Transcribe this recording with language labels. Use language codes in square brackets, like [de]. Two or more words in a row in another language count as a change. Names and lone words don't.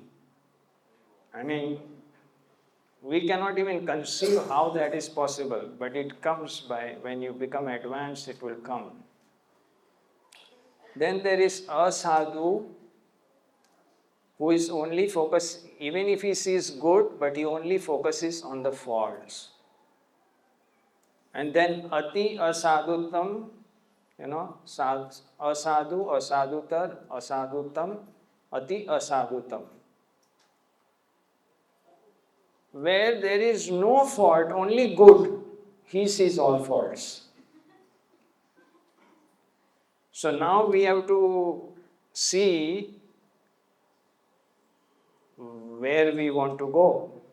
[en] I mean, we cannot even conceive how that is possible, but it comes by, when you become advanced, it will come. Then there is a sadhu who is only focused, even if he sees good, but he only focuses on the faults. And then ati asadhutam, asadu, asadutar, asadutam, ati asadutam. Where there is no fault, only good, he sees all faults. So now we have to see where we want to go,